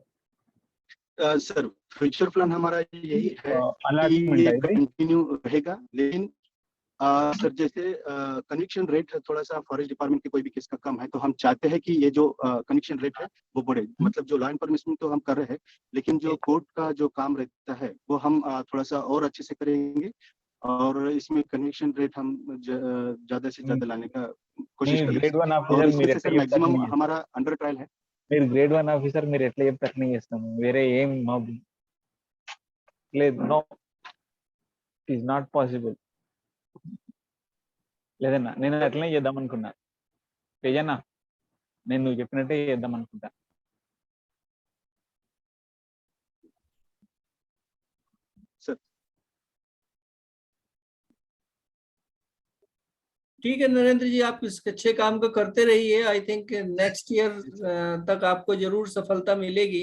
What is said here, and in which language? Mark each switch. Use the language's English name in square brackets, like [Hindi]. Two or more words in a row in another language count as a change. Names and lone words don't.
[Hindi] सर [English] future plan [Hindi] हमारा यही है कि ये कंटिन्यू रहेगा, लेकिन सर जैसे [English] connection rate [Hindi] थोड़ा सा [English] forest department [Hindi] के कोई भी केस का कम है तो हम चाहते हैं कि ये जो [English] connection rate [Hindi] है वो बढ़े। मतलब जो [English] law enforcement [Hindi] तो हम कर रहे हैं लेकिन जो कोर्ट का जो काम रहता है वो हम थोड़ा सा और अच्छे से करेंगे और इसमें [English] conviction rate [Hindi] हम ज्यादा से ज्यादा लाने का कोशिश करेंगे। मैक्सिमम हमारा [English] under trial [Hindi] है। [Telugu] మీరు [English] grade 1 officer, [Telugu] మీరు ఎట్లా చెప్తే అట్లనే చేస్తాము, వేరే ఏం లేదు. [English] No, it is not possible. [Telugu] లేదన్నా నేను అట్లనే చేద్దాం అనుకున్నా. తేజన్నా నేను నువ్వు చెప్పినట్టే చేద్దాం అనుకుంటా. [Hindi] ठीक है नरेंद्र जी, आप इस अच्छे काम को करते रहिए। [English] I think next year [Hindi] तक आपको जरूर सफलता मिलेगी।